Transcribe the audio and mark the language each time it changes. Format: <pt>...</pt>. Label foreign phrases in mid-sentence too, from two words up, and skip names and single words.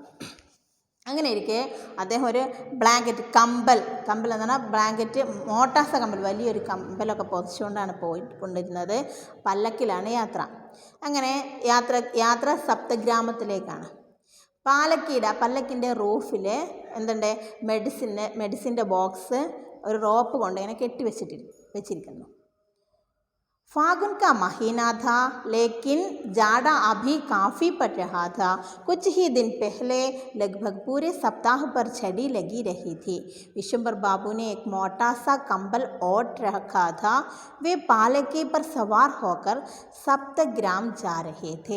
<ml>അങ്ങനെ ഇരിക്കെ അദ്ദേഹം ഒരു ബ്ലാങ്കറ്റ്, കമ്പൽ എന്ന് പറഞ്ഞാൽ ബ്ലാങ്കറ്റ്,</ml> <hi>मोटा सा कंबल,</hi> <ml>വലിയൊരു കമ്പലൊക്കെ പൊതിച്ചുകൊണ്ടാണ് പോയിക്കൊണ്ടിരുന്നത്. പല്ലക്കിലാണ് യാത്ര. അങ്ങനെ യാത്ര സപ്തഗ്രാമത്തിലേക്കാണ്. പല്ലക്കിൻ്റെ റൂഫിൽ എന്തുണ്ട്? മെഡിസിൻ്റെ ബോക്സ് ഒരു റോപ്പ് കൊണ്ട് ഇങ്ങനെ കെട്ടി വെച്ചിരിക്കുന്നു.</ml> <hi>फागुन का महीना था, लेकिन जाड़ा अभी काफ़ी पड़ रहा था. कुछ ही दिन पहले लगभग पूरे सप्ताह पर छड़ी लगी रही थी. विश्वंभर बाबू ने एक मोटा सा कंबल ओढ़ रखा था. वे पालकी पर सवार होकर सप्तग्राम जा रहे थे.</hi>